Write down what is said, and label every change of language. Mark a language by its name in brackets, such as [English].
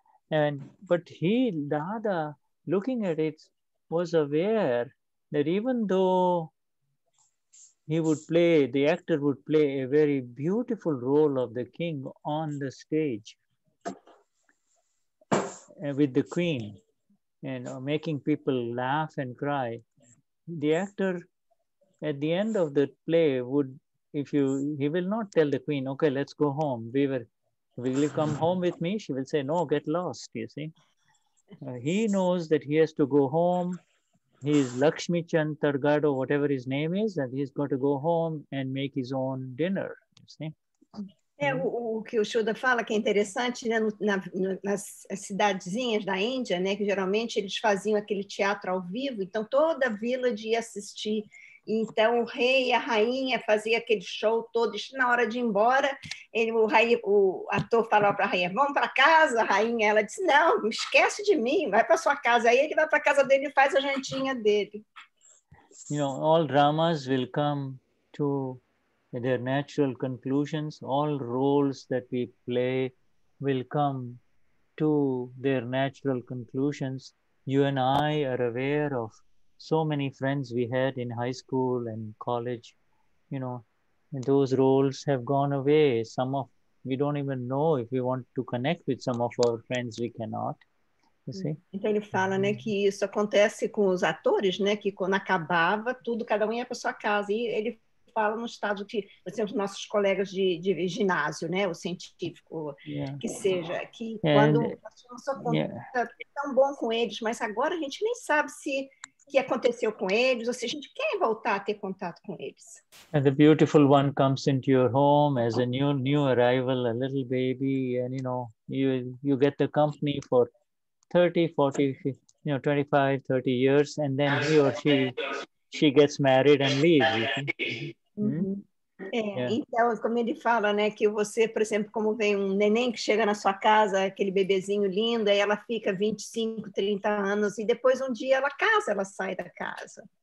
[English] But Dada, looking at it, was aware that even though the actor would play a very beautiful role of the king on the stage with the queen, making people laugh and cry, the actor at the end of the play he will not tell the queen, okay, let's go home. Will you come home with me? She will say, no, get lost, you see. He knows that he has to go home. he's Lakshmi Chand Targado, whatever his name is, and he's got to go home and make his own dinner, you see. [Portuguese] O que o Shuddha fala que é interessante, né, nas cidadezinhas da Índia, né, que geralmente eles faziam aquele teatro ao vivo, então toda a village ia assistir. Então o rei e a rainha faziam aquele show todo, e na hora de ir embora, o ator falava para a rainha, vamos para casa, a rainha, ela disse, não, esquece de mim, vai para sua casa. Aí ele vai para a casa dele e faz a jantinha dele. [English] You know, all dramas will come to their natural conclusions. All roles that we play will come to their natural conclusions. You and I are aware of so many friends we had in high school and college, you know, and those roles have gone away. We don't even know if we want to connect with some of our friends, we cannot. You see? [Portuguese] Então ele fala, né, que isso acontece com os atores, né, que quando acabava tudo, cada um ia para sua casa. E ele fala no estado que, por exemplo, os nossos colegas de ginásio, né, o científico, que seja, que quando nós tínhamos só contato tão bom com eles, mas agora a gente nem sabe se que aconteceu com eles, ou se a gente quer voltar a ter contato com eles. [English] And the beautiful one comes into your home as a new arrival, a little baby, and you know, you get the company for 30, 40, 25, 30 years, and then he or she gets married and leaves. [Portuguese] Então, como ele fala, né, que você, por exemplo, como vem um neném que chega na sua casa, aquele bebezinho lindo, aí ela fica 25, 30 anos, e depois um dia ela casa, ela sai da casa.